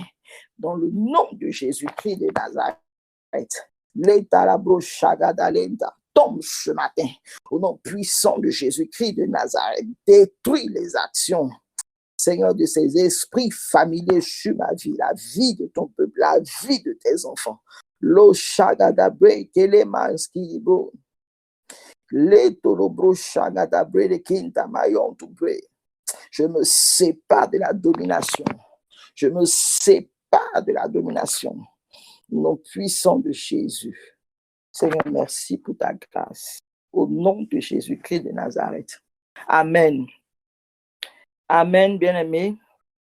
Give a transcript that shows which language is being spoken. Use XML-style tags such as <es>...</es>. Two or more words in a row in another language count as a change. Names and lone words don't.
<fr>Dans le nom de Jésus-Christ de Nazareth, l'état la brochagadalenta tombe ce matin. Au nom puissant de Jésus-Christ de Nazareth, détruis les actions, Seigneur, de ces esprits familiers sur ma vie, la vie de ton peuple, la vie de tes enfants. Lo shagadabre kelemanskibo. Le torobro shagadabre de kinta mayon to pray. Je me sépare de la domination. Au nom puissant de Jésus. Seigneur, merci pour ta grâce. Au nom de Jésus-Christ de Nazareth. Amen. Amen, bien-aimés.</fr>